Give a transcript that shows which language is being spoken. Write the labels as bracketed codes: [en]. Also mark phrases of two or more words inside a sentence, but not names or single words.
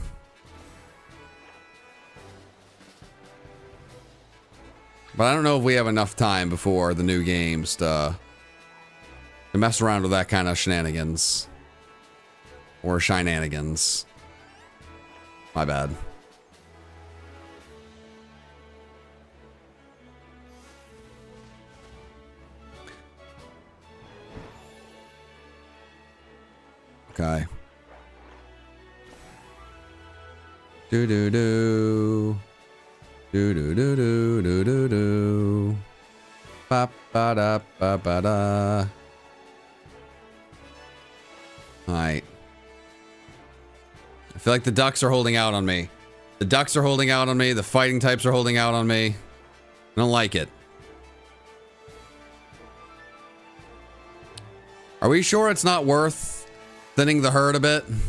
[en] But I don't know if we have enough time before the new games to mess around with that kind of shenanigans. Or shenanigans. My bad. Okay. Do do do. Do do do do do do do. Ba ba da ba ba da. Alright. I feel like the ducks are holding out on me. The ducks are holding out on me. The fighting types are holding out on me. I don't like it. Are we sure it's not worth thinning the herd a bit?